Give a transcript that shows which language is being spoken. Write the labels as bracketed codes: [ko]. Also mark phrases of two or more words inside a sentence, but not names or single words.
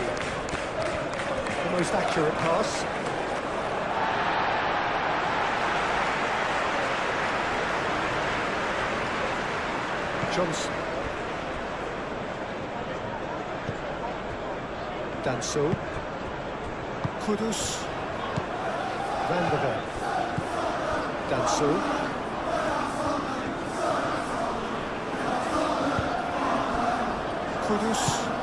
[en] The most accurate pass. Johnson. Danso. Kudus. Van der Ven. Danso. Kudus.